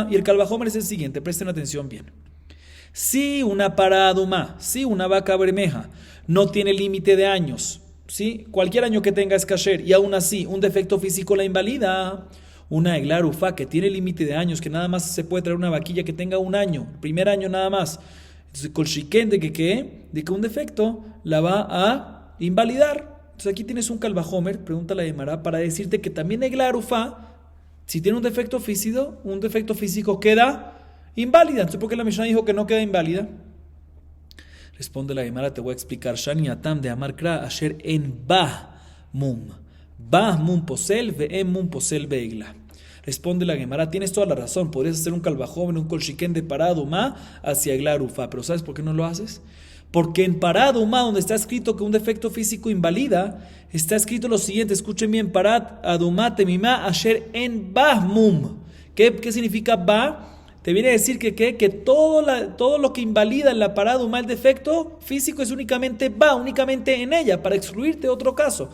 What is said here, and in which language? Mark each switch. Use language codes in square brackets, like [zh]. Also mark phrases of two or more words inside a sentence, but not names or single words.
[es] Y el Kal Vachomer es el siguiente, presten atención bien. Si una Pará Adumá, si una vaca bermeja no tiene límite de años, ¿sí?, cualquier año que tenga es kasher, y aún así un defecto físico la invalida, una Egla Arufá que tiene límite de años, que nada más se puede traer una vaquilla que tenga un año, el primer año nada más, entonces [he] כל שכן [es] de que un defecto la va a invalidar. Entonces aquí tienes un Kal Vachomer, pregunta la Gemara, para decirte que también Egla Arufá, si tiene un defecto físico queda inválida. Entonces, ¿por qué la Mishnah dijo que no queda inválida? Responde la Gemara, te voy a explicar. [arc] שני התם דאמר קרא אשר אין בה מום פוסל ואין מום פוסל בעגלה. [es] Responde la Gemara, tienes toda la razón, podrías hacer un Kal Vachomer, un [he] כל שכן [es] de Pará Adumá hacia Egla Arufá, pero ¿sabes por qué no lo haces? Porque en Pará Adumá, donde está escrito que un defecto físico invalida, está escrito lo siguiente, escuchen bien: [he] פרה אדומה תמימה אשר אין בה מום. [es] ¿Qué significa bah? Te viene a decir que todo lo que invalida en la Pará Adumá, el defecto físico, es únicamente bah, únicamente en ella, para excluirte otro caso.